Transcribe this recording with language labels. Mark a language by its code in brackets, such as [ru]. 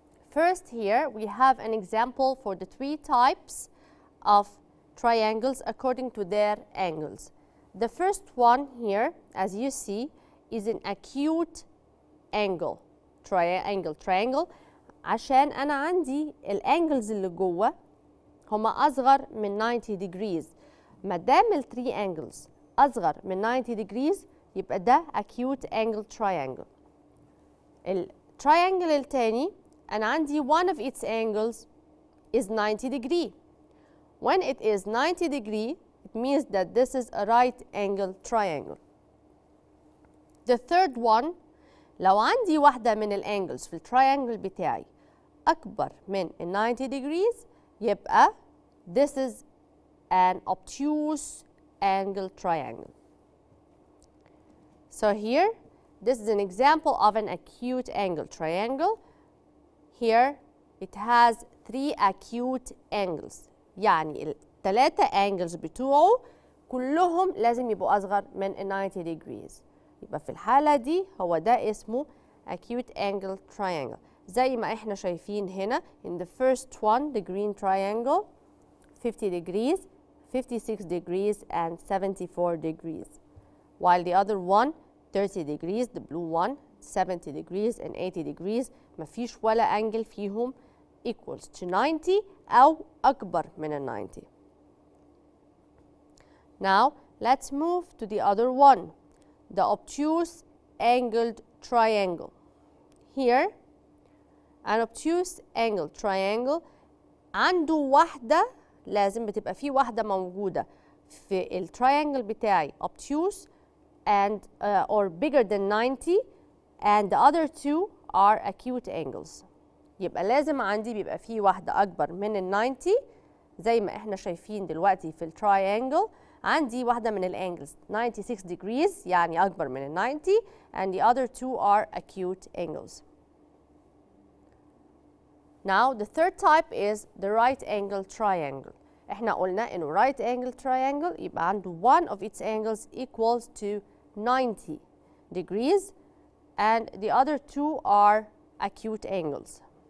[en] First, here we have an example for the 3 types of triangles according to their angles. The first one here, as you see, is an acute angle triangle [ar] عشان أنا عندي الانجلز اللي جوه هما أصغر من [en] 90 degrees. [ar] ما دام ال 3 angles أصغر من 90 degrees يبقى ده acute angle triangle. التراينجل التاني أنا عندي [en] one of its angles is 90 degree. When it is 90 degree, it means that this is a right angle triangle. The third one, [ar] لو عندي واحدة من الانجلز في التراينجل بتاعي أكبر من 90 degrees يبقى [en] this is an obtuse angle triangle. So here, this is an example of an acute angle triangle. Here, it has 3 acute angles. [ar] يعني ال3 angles بتوعه كلهم لازم يبقوا أصغر من 90 degrees. يبقى في الحالة دي هو ده اسمه acute angle triangle. زي ما احنا شايفين هنا [en] in the first one, the green triangle, 50 degrees, 56 degrees, and 74 degrees. While the other one, 30 degrees, the blue one, 70 degrees and 80 degrees. [ar] مفيش ولا angle فيهم equals to 90 أو أكبر من 90. [en] Now, let's move to the other one, the obtuse angled triangle. Here, an obtuse angled triangle [ar] عنده واحدة لازم بتبقى فيه واحدة موجودة في التراينجل بتاعي [en] obtuse and or bigger than 90, and the other 2 are acute angles. [ar] يبقى لازم عندي بيبقى فيه واحدة أكبر من 90 زي ما احنا شايفين دلوقتي في التراينجل. عندي واحدة من الانجلز 96 degrees يعني أكبر من 90, [en] and the other 2 are acute angles. Now the third type is the right angle triangle. [ar] احنا قلنا إنه [en] right angle triangle يبقى عنده one of its angles equals to 90 degrees, and the other 2 are acute angles.